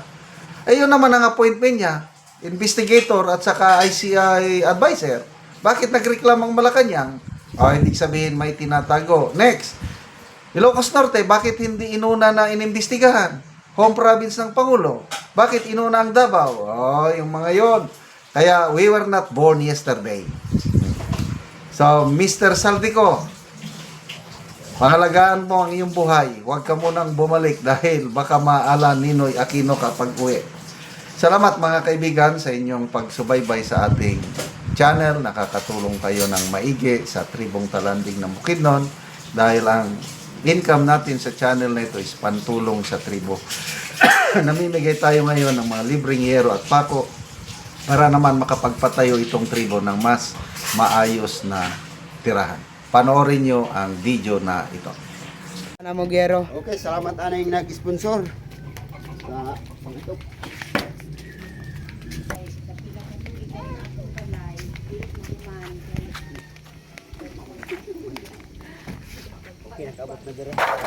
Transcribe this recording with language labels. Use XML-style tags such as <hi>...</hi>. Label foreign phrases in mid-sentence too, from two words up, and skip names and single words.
<tl>Yun naman ang appointment niya, investigator at saka ICI advisor. Bakit nagreklamo ang Malacanang? Hindi sabihin may tinatago. Next, Ilocos Norte, bakit hindi inuna na inimbestigahan?</tl> <en>Home province</en> <tl>ng Pangulo. Bakit inuna ang Davao? Yung mga yon.</tl> <en>Kaya we were not born yesterday.</en> <tl>So, Mr. Saldico, pangalagaan mo ang iyong buhay. Huwag ka munang bumalik dahil baka maala Ninoy Aquino kapag uwi. Salamat mga kaibigan sa inyong pagsubaybay sa ating channel. Nakakatulong kayo ng maigi sa tribong talanding ng Bukidnon dahil ang income natin sa channel na ito is pantulong sa tribo. Namimigay tayo ngayon ng mga libreng yero at pako para naman makapagpatayo itong tribo ng mas maayos na tirahan. Panoorin nyo ang video na ito. Gero.</tl> <hil>Okay, salamat anay nag-sponsor sa pangito. Okay, nakabot na dira.</hil>